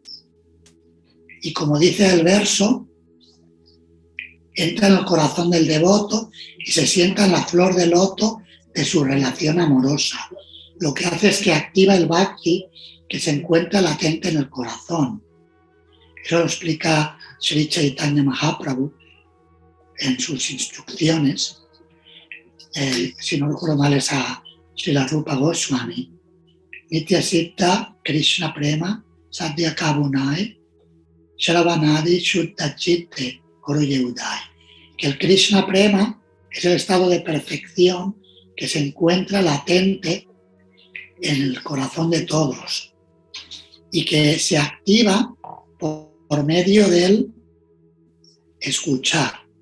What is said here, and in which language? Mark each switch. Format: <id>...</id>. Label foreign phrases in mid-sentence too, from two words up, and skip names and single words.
<es>Y como dice el verso, entra en el corazón del devoto y se sienta en la flor de loto de su relación amorosa. Lo que hace es que activa el Bhakti que se encuentra latente en el corazón. Eso lo explica Sri Chaitanya Mahaprabhu en sus instrucciones. Si no recuerdo mal es a Srila Rupa Goswami.</es> <bn>নিত্য সিদ্ধ কৃষ্ণ প্রেম সাধ্য কভু নয় শ্রবণাদি শুদ্ধ চিত্তে করয়ে উদয়.</bn> <es>Que el Krishna Prema es el estado de perfección que se encuentra latente en el corazón de todos y que se activa por medio del escuchar.</es>